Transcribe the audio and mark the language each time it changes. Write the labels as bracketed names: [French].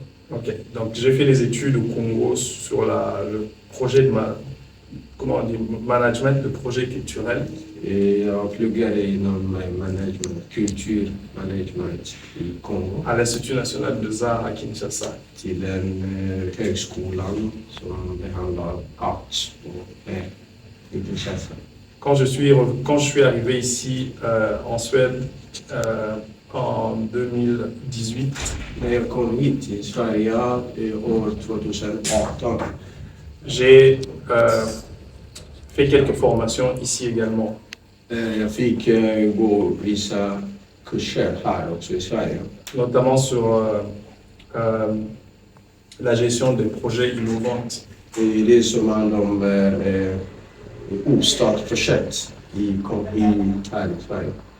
[French] Ok, donc j'ai fait les études au Congo sur le projet de management de projet culturel. [Swedish] Et jag pluggade inom kultur, management i Kongo. [French] À l'Institut national des arts à Kinshasa. [Swedish] Till en högskolan som behandlar art i Kinshasa. [French] Quand je suis arrivé ici en Suède en 2018, [Swedish] När jag kom hit till Sverige år 2018 [French] j'ai fait quelques formations ici également. [Swedish] jag fick gå vissa kurser här också i Sverige. [French] Notamment sur la gestion des projets innovants. [Swedish] Det som handlar om uppstartsprojekt här i Sverige.